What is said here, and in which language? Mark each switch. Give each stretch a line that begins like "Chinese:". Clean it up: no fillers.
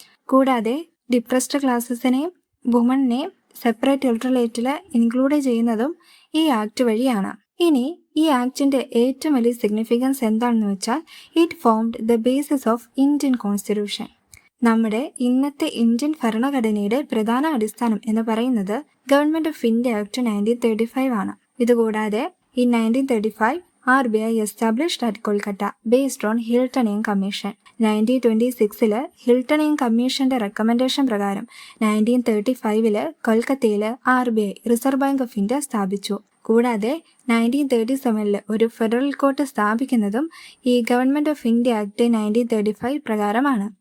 Malayalam: കൂടാതെ depressed ക്ലാസസിനെയും വുമണിനെയും separate ഇലക്ടറേറ്റിൽ include ചെയ്യുന്നതും ഈ ആക്ട് വഴിയാണ്. ഇനി ഈ ആക്ടിന്റെ ഏറ്റവും വലിയ സിഗ്നിഫിക്കൻസ് എന്താണെന്ന് വെച്ചാൽ
English: It formed the basis of Indian constitution.
Malayalam: നമ്മുടെ ഇന്നത്തെ ഇന്ത്യൻ ഭരണഘടനയുടെ പ്രധാന അടിസ്ഥാനം എന്ന് പറയുന്നത് ഗവൺമെന്റ് ഓഫ് ഇന്ത്യ ആക്ട് 1935 ആണ്. ഇതുകൂടാതെ
English: in 1935 RBI established at Kolkata based on Hiltonian Commission.
Malayalam: 1926 ഹിൽട്ടണിയൻ കമ്മീഷന്റെ റെക്കമെൻഡേഷൻ പ്രകാരം 1935 കൊൽക്കത്തയിൽ RBI reserve bank of India സ്ഥാപിച്ചു. കൂടാതെ 1937 ഒരു ഫെഡറൽ കോർട്ട് സ്ഥാപിക്കുന്നതും ഈ ഗവൺമെന്റ് ഓഫ് ഇന്ത്യ ആക്ട് 1935 പ്രകാരമാണ്.